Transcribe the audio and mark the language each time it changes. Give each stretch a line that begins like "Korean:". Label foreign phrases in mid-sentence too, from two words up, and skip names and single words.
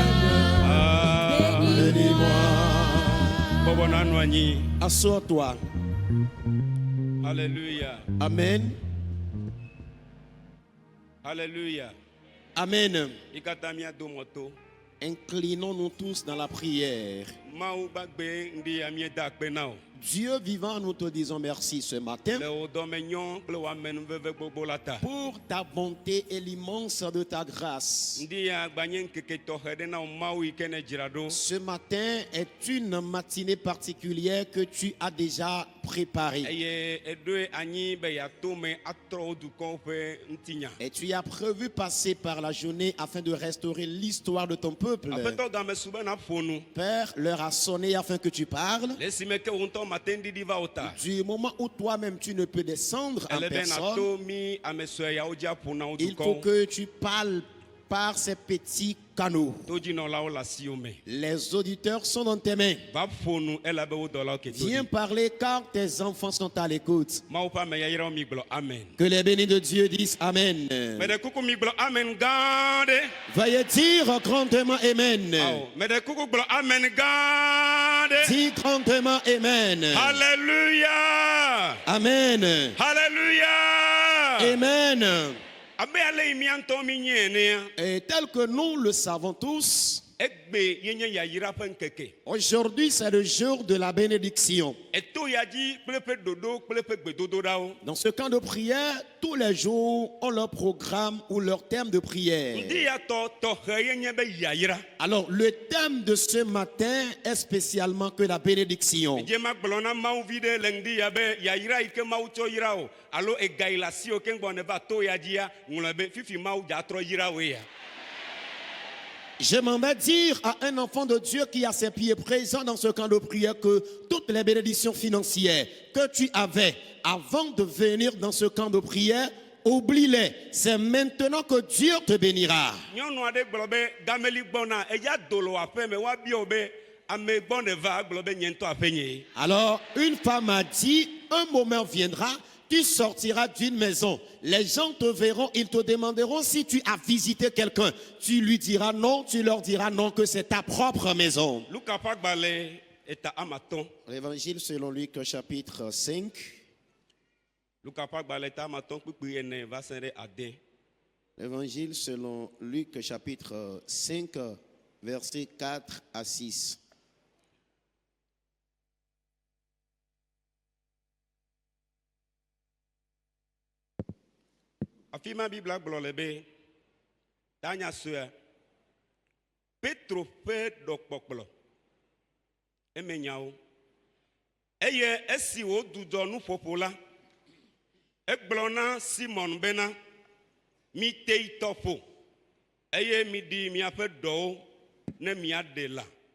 French: Ah, Bobo Nanouani. Assois-toi. Alléluia. Amen. Alléluia. Amen.
Ewe: Ikatamia domoto.
French: Inclinons-nous tous dans la prière.
Ewe: Mawu bagbe ndi amie da kpe na o.
French: Dieu vivant, nous te disons merci ce matin
Ewe: Le o dome nyon kple wa menu veve gbogbo la ta.
French: pour ta bonté et l'immense de ta grâce.
Ewe: Ndi ya gbanye nkeke tɔxe ɖe na wo Mawu yi ke ne dzra ɖo.
French: Ce matin est une matinée particulière que tu as déjà préparée.
Ewe: Eye eɖoe anyi be yeato me atrɔ wo dukɔwo ƒe ŋutinya.
French: Et tu as prévu passer par la journée afin de restaurer l'histoire de ton peuple.
Ewe: Aƒetɔ gamesu be na ƒo nu.
French: Père, l'heure a sonné afin que tu parles.
Ewe: Le esime ke wo ŋutɔ mate ŋɖiɖi va wo ta.
French: Du moment où toi-même tu ne peux descendre en
Ewe: Ele be
French: personne,
Ewe: nato mi ame sue yawo dzi aƒo na wo
French: il faut
Ewe: dukɔwo.
French: que tu parles par ces petits canaux.
Ewe: Todzinɔlawo le asiwo me.
French: Les auditeurs sont dans tes mains.
Ewe: Va ƒo nu elabe wo dɔlawo ke to
French: Viens
Ewe: di.
French: parler car tes enfants sont à l'écoute.
Ewe: Mawu ƒe ame yayrawo mi gblɔ amen.
French: Que les bénis de Dieu disent Amen.
Ewe: Meɖe kuku mi gblɔ amen gã ɖe.
French: Veuillez dire grandement Amen.
Ewe: Awo, meɖe kuku gblɔ amen gã ɖe.
French: Dis grandement Amen. Hallelujah. Amen. Hallelujah. Amen.
Ewe: Abe ale yi mía ŋutɔ mi nye enea.
French: Et tel que nous le savons tous,
Ewe: Egbe ye nye yayira ƒe ŋkeke.
French: aujourd'hui c'est le jour de la bénédiction.
Ewe: Eto ya dzi kple ƒe ɖoɖo kple ƒe gbedodoɖawo.
French: Dans ce camp de prière, tous les jours ont leur programme ou leur thème de prière.
Ewe: Ŋdi ya tɔxɛ ye nye be yayira.
French: Alors, le thème de ce matin est spécialement que la bénédiction.
Ewe: Dze ma gblɔ na Mawu vi ɖe le ŋdi ya be yayira yi ke Mawu tsɔ yira o alo ega yi le asiwo ke ŋgbɔ ne va to ya dzia ŋlɔ be fifi Mawu dza trɔ yira woe ya.
French: J'aimerais dire à un enfant de Dieu qui a ses pieds présents dans ce camp de prière que toutes les bénédictions financières que tu avais avant de venir dans ce camp de prière, oublie-les. C'est maintenant que Dieu te bénira.
Ewe: Nyɔnu aɖe gblɔ be gameli gbɔna eya do le aƒe me woabiɔ be ame gbɔ ne va gblɔ be nye ŋutɔ aƒe nye.
French: Alors, une femme a dit, un moment viendra, tu sortiras d'une maison. Les gens te verront, ils te demanderont si tu as visité quelqu'un. Tu lui diras non, tu leur diras non, que c'est ta propre maison.
Ewe: Luka ƒe agbalẽ eta amatɔ̃.
French: L'évangile selon Luc chapitre 5.
Ewe: Luka ƒe agbalẽ eta amatɔ̃ kpukpui ene va se ɖe ade.
French: L'évangile selon Luc chapitre 5, versets 4 à 6.
Ewe: Afi ma Biblia gblɔ le be tanya sue Petro ƒe ɖɔkpɔkplɔ eme nyawo eye esi wòdzudzɔ nuƒoƒo la egblɔ na Simon bena mite yi tɔƒo eye miɖi miaƒe ɖɔwo ne miaɖe la